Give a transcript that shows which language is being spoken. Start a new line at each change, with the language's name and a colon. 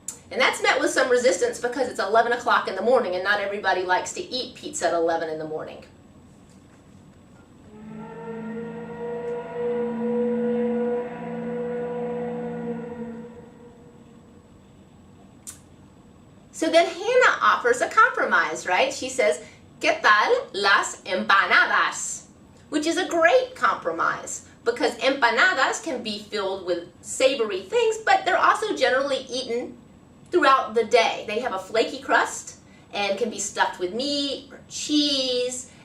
English: And that's met with some resistance because it's 11 o'clock in the morning and not everybody likes to eat pizza at 11 in the morning. So then Hannah offers a compromise, right? She says,
Spanish: ¿Qué tal las empanadas?
English: Which is a great compromise because empanadas can be filled with savory things, but they're also generally eaten throughout the day. They have a flaky crust and can be stuffed with meat or cheese.